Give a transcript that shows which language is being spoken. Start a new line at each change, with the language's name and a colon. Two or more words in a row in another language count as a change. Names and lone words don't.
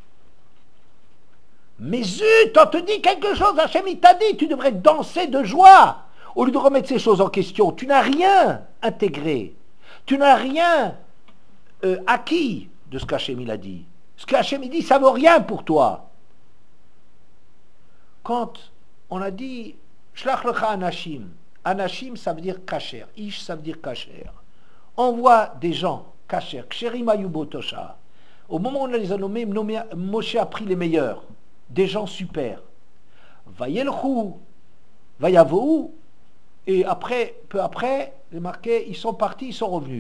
French: Mais zut, on te dit quelque chose, Hachem il t'a dit, tu devrais danser de joie. Au lieu de remettre ces choses en question, tu n'as rien intégré. Tu n'as rien acquis de ce qu'Hachem il a dit. Ce qu'Hachem il dit, ça ne vaut rien pour toi.
Hebrew: Quand on a dit שלח לך אנשים.
French: Anashim, ça veut dire kasher. Ish, ça veut dire kasher. Envoie des gens kasher.
Hebrew: כשרים היו באותה שעה.
French: Au moment où on les a nommés, Moshe a pris les meilleurs. Des gens super.
Hebrew: וילכו, ויבאו.
French: Et après, peu après, il est marqué, ils sont partis, ils sont revenus.